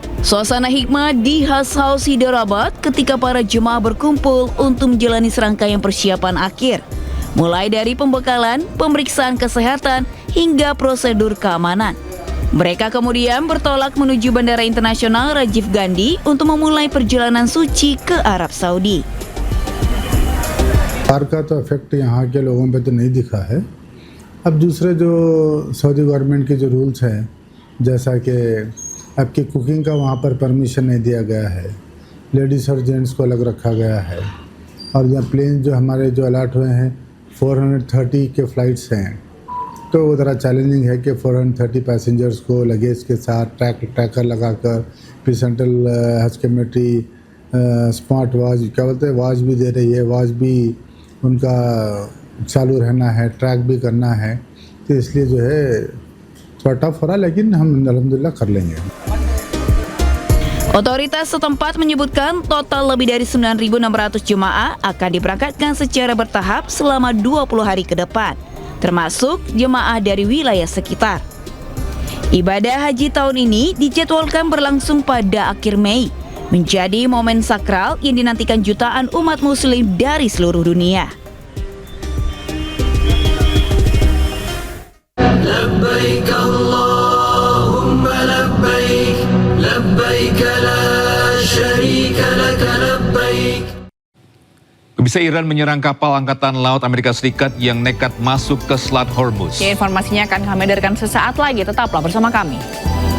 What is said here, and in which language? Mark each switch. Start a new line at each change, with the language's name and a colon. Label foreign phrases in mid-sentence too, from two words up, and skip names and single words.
Indonesian: Suasana hikmah di Haj House Hyderabad ketika para jemaah berkumpul untuk menjalani serangkaian persiapan akhir. Mulai dari pembekalan, pemeriksaan kesehatan, hingga prosedur keamanan. Mereka kemudian bertolak menuju Bandara Internasional Rajiv Gandhi untuk memulai perjalanan suci ke Arab Saudi.
Hindi: बाहर का तो इफेक्ट यहाँ के लोगों पे तो नहीं दिखा है। अब दूसरे जो सऊदी गवर्नमेंट के जो रूल्स हैं, जैसा कि आपकी कुकिंग का वहाँ पर परमिशन नहीं दिया गया है, लेडीज़ और जेंट्स को अलग रखा गया है, और यहाँ प्लेन जो हमारे जो अलर्ट हुए हैं 430 के फ़्लाइट्स हैं, तो वो ज़रा चैलेंजिंग है कि 430 पैसेंजर्स को लगेज के साथ ट्रैकर लगाकर, फिर सेंट्रल हज कमेटी
English: smart watch
Hindi: क्या बोलते हैं वॉच भी दे रही है, वॉच भी उनका चालू रहना है, ट्रैक भी करना है, तो इसलिए जो है थोड़ा टफ हो रहा है, लेकिन हम अल्हम्दुलिल्लाह कर लेंगे.
Indonesian: Otoritas setempat menyebutkan total lebih dari 9.600 jemaah akan diberangkatkan secara bertahap selama 20 hari ke depan, termasuk jemaah dari wilayah sekitar. Ibadah haji tahun ini dijadwalkan berlangsung pada akhir Mei, menjadi momen sakral yang dinantikan jutaan umat muslim dari seluruh dunia.
Arabic: لبيك اللهم لبيك، لبيك لا شريك لك لبيك.
Indonesian: Pemirsa, Iran menyerang kapal Angkatan Laut Amerika Serikat yang nekat masuk ke Selat Hormuz. Ya, informasinya akan kami hadirkan sesaat lagi, tetaplah bersama kami.